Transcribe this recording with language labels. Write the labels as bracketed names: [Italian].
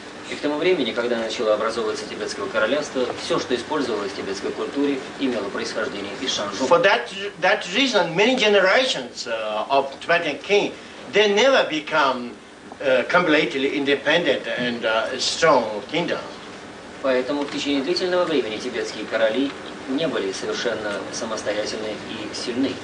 [Russian] И к тому времени, когда начало образовываться тибетское королевство, все, что использовалось в тибетской культуре, имело происхождение из Шанжу. [English] For that reason, many generations of Tibetan king, they never become completely independent and strong kingdom. [Russian] Поэтому в течение длительного времени тибетские короли не были совершенно самостоятельны и сильны.